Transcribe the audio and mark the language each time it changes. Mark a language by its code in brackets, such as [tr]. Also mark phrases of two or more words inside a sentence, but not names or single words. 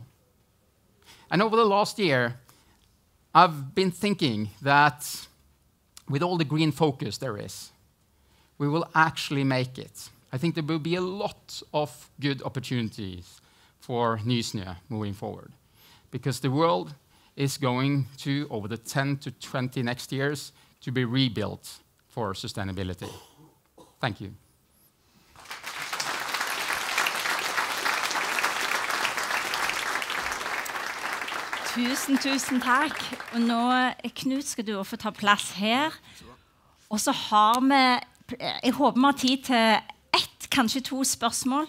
[en] And over the last year, I've been thinking that with all the green focus there is, we will actually make it. I think there will be a lot of good opportunities for Nysnø moving forward, because the world is going to, over the 10 to 20 next years, to be rebuilt for sustainability. Thank you. [no] Tusen takk. Og nå, Knut, skal du få ta plass her. Og så har vi, jeg håper vi har tid til ett, kanskje 2 spørsmål.